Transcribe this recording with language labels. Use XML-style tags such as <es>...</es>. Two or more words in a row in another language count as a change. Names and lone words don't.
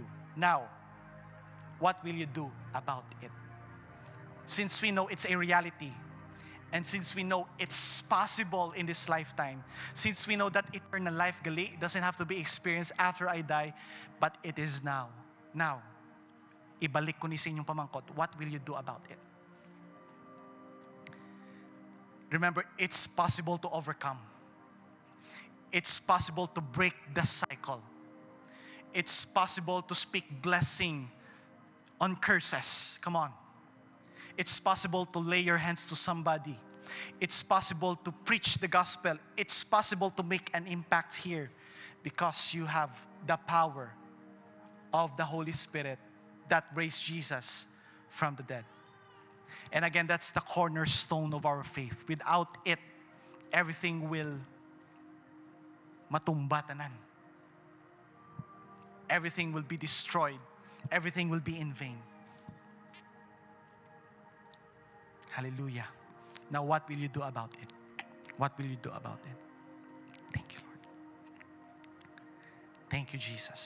<en>Now, what will you do about it? Since we know it's a reality, and since we know it's possible in this lifetime, since we know that eternal life, gali, doesn't have to be experienced after I die, but it is now. Now,</en> <hil>ibalik ko ni sa inyong pamangkot,</hil> <en>what will you do about it? Remember, it's possible to overcome. It's possible to break the cycle. It's possible to speak blessing on curses. Come on. It's possible to lay your hands to somebody. It's possible to preach the gospel. It's possible to make an impact here because you have the power of the Holy Spirit that raised Jesus from the dead. And again, that's the cornerstone of our faith. Without it, everything will</en> <hil>matumba tanan.</hil> <en>Everything will be destroyed. Everything will be in vain. Hallelujah. Now, what will you do about it? What will you do about it? Thank you, Lord. Thank you, Jesus.</en>